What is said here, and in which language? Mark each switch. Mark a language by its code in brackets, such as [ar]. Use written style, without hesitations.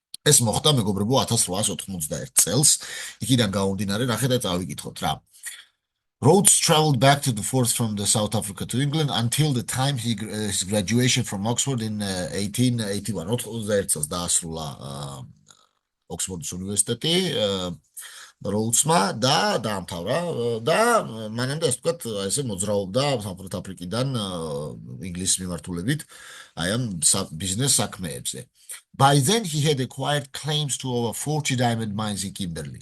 [ka] ეს მოხდა მეგობრებო 1891 წელს. იქიდან გამომდინარე, ნახეთ და წავიკითხოთ რა. [en] Rhodes traveled back to the forth from the South Africa to England until the time his graduation from Oxford in 1881. [ka] 91 წელს დაასრულა ოქსფორდის უნივერსიტეტი როუდსმა და დაამთავრა და მანამდე ასე ვთქვათ, ესე მოძრაობდა სამხრეთ აფრიკიდან ინგლისის მიმართულებით აი ამ ბიზნეს საქმეებზე. [en] By then he had acquired claims to over 40 diamond mines in Kimberley.